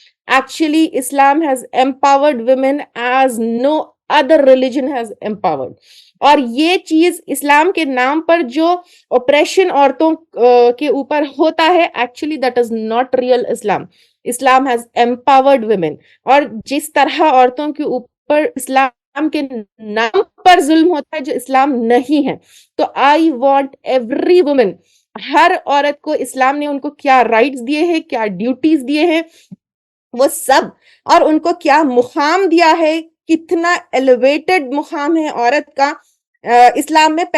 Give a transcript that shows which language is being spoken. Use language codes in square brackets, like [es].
[en] Actually, Islam has empowered women as no other religion has empowered. [ur] اور یہ چیز اسلام کے نام پر جو oppression عورتوں کے اوپر ہوتا ہے, [en] actually that is not real Islam. Islam has empowered women. [ur] اور جس طرح عورتوں کے اوپر اسلام کے نام پر ظلم ہوتا ہے جو اسلام نہیں ہے, تو [en] I want every woman, [ur] ہر عورت کو اسلام نے ان کو کیا رائٹس دیے ہیں, کیا ڈیوٹیز دیے ہیں, وہ سب, اور ان کو کیا مقام دیا ہے, کتنا ایلیویٹڈ مقام ہے عورت کا اسلام میں.